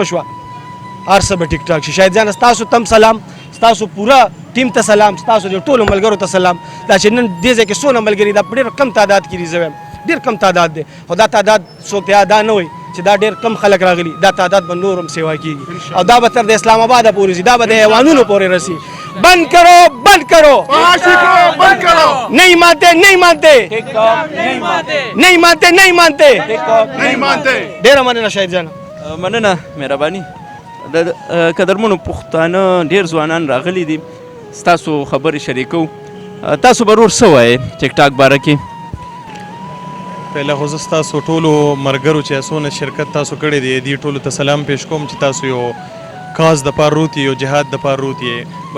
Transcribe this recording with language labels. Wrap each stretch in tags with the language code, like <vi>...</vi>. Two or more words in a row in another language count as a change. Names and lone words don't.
<ps>شوه هر څه به ټیک ټاک شي شاید ځان ستاسو تم سلام ستاسو پوره ټیم ته سلام ستاسو د ټولو ملګرو ته سلام دا چې نن دې ځای کې څونه ملګري دا په ډېر کم تعداد کې دي زه وایم ډېر کم تعداد دی خو دا تعداد څوک ته دا نه وایي چې دا ډېر کم خلک راغلي دا تعداد به نور هم سیوا کېږي او دا به تر د اسلام آباده پورې ځي دا به د حیوانونو پورې رسي</ps> <ur>بند کرو بند کرو نہیں مانتے نہیں مانتے نہیں مانتے نہیں مانتے</ur> <ps>ډېره مننه شاهد جان مننه مهرباني د قدرمنو پښتانه ډېر ځوانان راغلي دي ستاسو خبرې شریکو تاسو به ورور څه وایې ټیک ټاک باره کې پهله خو زه ستاسو ټولو ملګرو چې څونه شرکت تاسو کړی دی دې ټولو ته سلام پیش کوم چې تاسو یو کاز د پاره روتي یو جهاد د پاره روتي بل</ps>